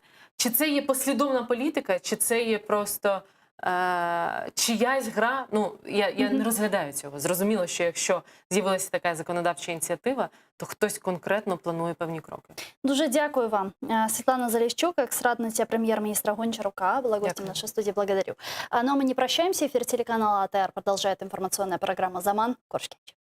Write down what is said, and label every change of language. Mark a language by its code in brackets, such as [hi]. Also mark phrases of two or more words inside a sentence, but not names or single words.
[uk] Чи це є послідовна політика, чи це є просто чиясь гра? Ну, я не розглядаю цього. Зрозуміло, що якщо з'явилася така законодавча ініціатива, то хтось конкретно планує певні кроки. Дуже дякую вам. Світлана Заліщук, екс-радниця прем'єр-міністра Гончарука, [ru] была гостем нашей студии. Благодарю. Ну а мы не прощаемся. Эфир телеканала АТР продолжает информационная программа «Заман». Коршкевич.